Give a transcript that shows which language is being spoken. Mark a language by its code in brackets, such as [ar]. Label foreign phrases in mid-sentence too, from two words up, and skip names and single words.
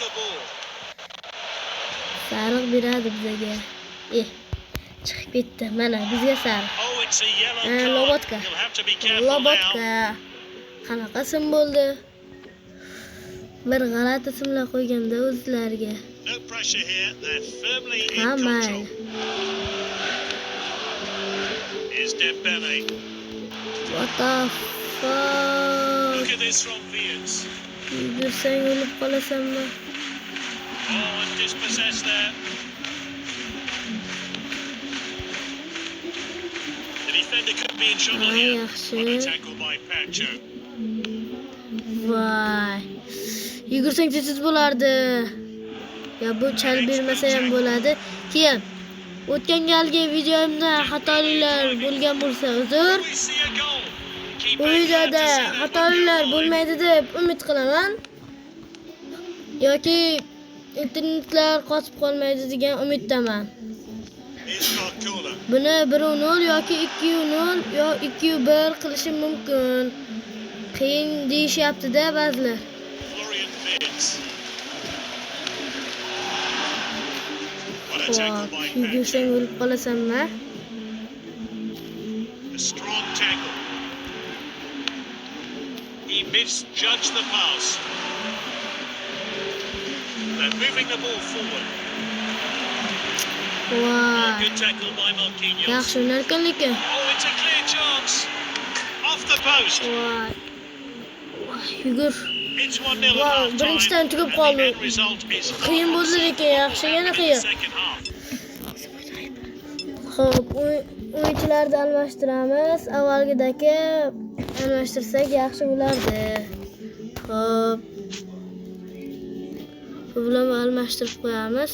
[uz] Sariq beradi bizga. Chiqib ketdi. Mana bizga sariq. Lobotka. Lobotka. Qanaqa sim bo'ldi? Bir g'alati simlar qo'yganda o'zlariga. [en] No pressure here. They're firmly in control. Is Dembele. What the fuck? Look at this from Viet. [uz] Yursang o'lib qolasanmi? [en] Oh, and dispossessed there. The defender could be in trouble here. What a tackle by Pacho. [uz] Voy. Yugursang tez bo'lardi. Ya bu chal bermasa ham bo'ladi. Keyin o'tgan galgi videomda xatoliklar bo'lgan bo'lsa uzr. Bu videoda xatoliklar bo'lmaydi deb umid qilaman. Yoki internetlar qotib qolmaydi degan umiddaman. Buni 1-0 yoki 2-0 yo 2-1 qilishim mumkin. Qiyin deyishyapti-da ba'zilar. Yugursang o'lib qolasanmi? [en] A strong tackle. He misjudged the pass. They're moving the ball forward. Wow. Good tackle by Marquinhos. [uz] Yaxshi o'ynarkan lekin. [en] Oh, it's a clear chance. Off the post. [uz] Yugur. [en] It's 1-0 at half time. [uz] Birinchidan tugab qoldi. Qiyin bo'ldi lekin yaxshi, yana qiyin. Xo'p, o'yinchilarni almashtiramiz. Avvalgidagi almashtirsak yaxshi bo'lardi. Xo'p. Bu bilan almashtirib qo'yamiz.